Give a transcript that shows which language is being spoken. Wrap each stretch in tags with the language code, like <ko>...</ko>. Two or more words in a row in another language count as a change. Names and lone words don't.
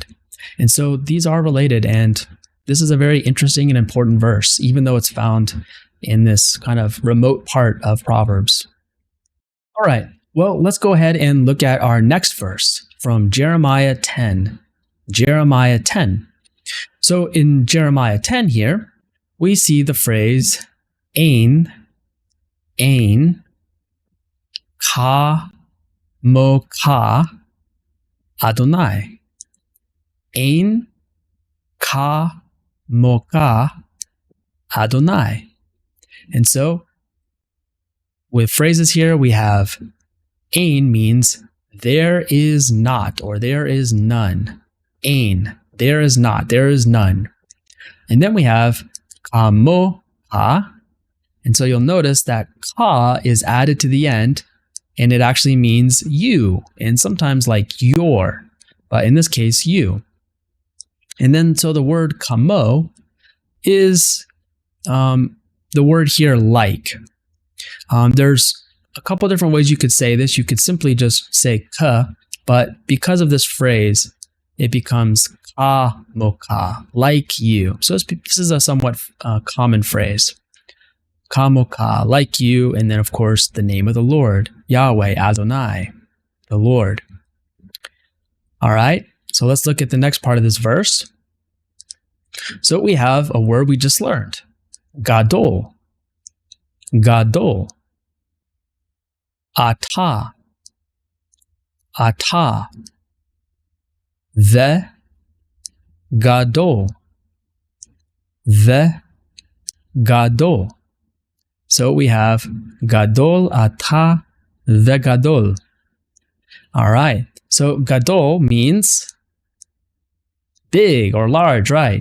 <en>And so these are related, and this is a very interesting and important verse, even though it's found in this kind of remote part of Proverbs. All right, well, let's go ahead and look at our next verse from Jeremiah 10. Jeremiah 10. So in Jeremiah 10 here, we see the phrase</en> <he>אין כמוך אדני. אין כמוך אדני.</he> <en>And so with phrases here, we have Ein means there is not, or there is none. Ein, there is not, there is none. And then we have</en> <he>כמוך.</he> <en>And so you'll notice that ka is added to the end, and it actually means you, and sometimes like your, but in this case, you. And then so the word kamo is the word here like. There's a couple different ways you could say this. You could simply just say ka, but because of this phrase, it becomes</en> <he>כמוך,</he> <en>like you. So this is a somewhat common phrase.</en> <he>כמוך,</he> <en>like you, and then of course the name of the Lord, Yahweh, Adonai, the Lord. All right, so let's look at the next part of this verse. So we have a word we just learned, gadol.</en> <he>גדול. אתה.</he> <en>Ata. The gadol. The gadol. So we have</en> <he>גדול אתה</he> <en>the gadol. All right. So gadol means big or large, right?</en>